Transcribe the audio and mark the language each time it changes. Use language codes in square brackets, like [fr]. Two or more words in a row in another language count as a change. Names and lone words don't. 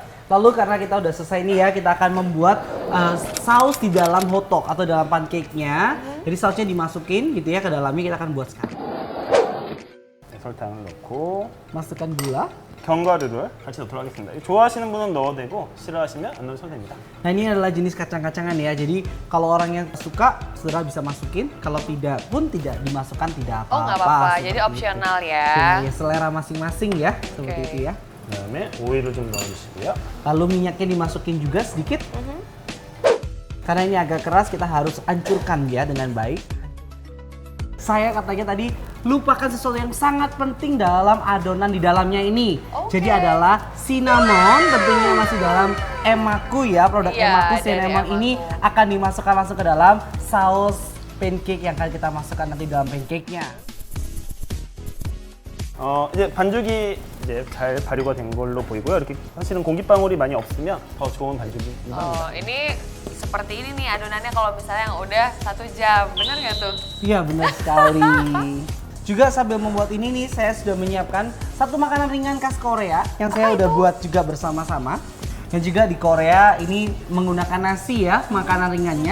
[id] Lalu karena kita udah selesai nih ya, kita akan membuat saus di dalam hotdog atau dalam pancake-nya. Jadi sausnya dimasukin gitu ya ke dalamnya, kita akan buat sekarang. [ko] 네, 설탕을 넣고 [id] Masukkan gula. [ko] 견과류를 같이 넣도록 하겠습니다. 좋아하시는 분은 넣어도 되고 싫어하시면 안 넣으셔도 됩니다. [id] Nah ini adalah jenis kacang-kacangan ya. Jadi kalau orang yang suka, saudara bisa masukin. Kalau tidak pun tidak dimasukkan tidak apa-apa. Oh nggak apa-apa, seperti jadi itu. opsional ya. Ya, selera masing-masing ya, seperti itu ya. [ko] 그다음에 오일을 좀 넣어주시고요. [id] Lalu minyaknya dimasukin juga sedikit. Karena ini agak keras, kita harus hancurkan ya dengan baik. Saya katanya tadi lupakan sesuatu yang sangat penting dalam adonan di dalamnya ini. Oke. Jadi adalah cinnamon, tentunya masih dalam Emaku ya, produk Iya, Emaku. dari Cinnamon Emaku. ini akan dimasukkan langsung ke dalam saus pancake yang akan kita masukkan nanti dalam pancake-nya. [ko] 이제 반죽이 이제 잘 발효가 된 걸로 보이고요. 이렇게 사실은 공기방울이 많이 없으면 더 좋은 반죽입니다. [id] Oh, ini seperti ini nih adonannya kalau misalnya yang udah 1 jam, bener nggak tuh? Iya benar sekali. Juga sambil membuat ini nih, saya sudah menyiapkan satu makanan ringan khas Korea yang saya udah buat juga bersama-sama. Dan juga di Korea ini menggunakan nasi ya, makanan ringannya.